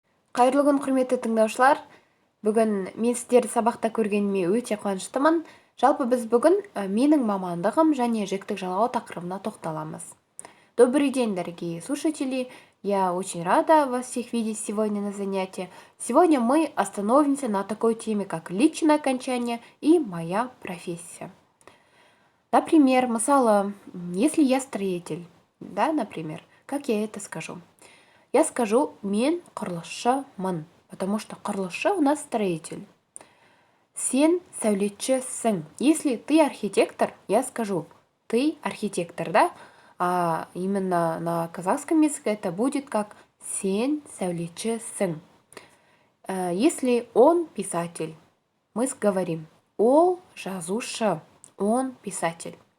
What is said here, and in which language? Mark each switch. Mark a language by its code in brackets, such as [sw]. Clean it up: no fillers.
[kk] Қайырлы күн, құрметті тыңдаушылар. Бүгін мен сіздерді сабақта көргеніме өте қуаныштымын. Жалпы біз бүгін менің мамандығым және жіктік жалғау тақырыбына тоқталамыз. [ru] Добрый день, дорогие слушатели. Я очень рада вас всех видеть сегодня на занятии. Сегодня мы остановимся на такой теме, как личное окончание и моя профессия. Например, мысалы, если я строитель, да, например, как я это скажу? Я скажу [kk] мен құрылысшымын, [ru] потому что құрылысшы у нас строитель. [kk] Сен сәулетшісің. [ru] Если ты архитектор, я скажу ты архитектор, да? А именно на казахском языке это будет как [kk] сен сәулетшісің. [ru] Если он писатель, мы говорим [kk] ол жазушы, [ru] он писатель.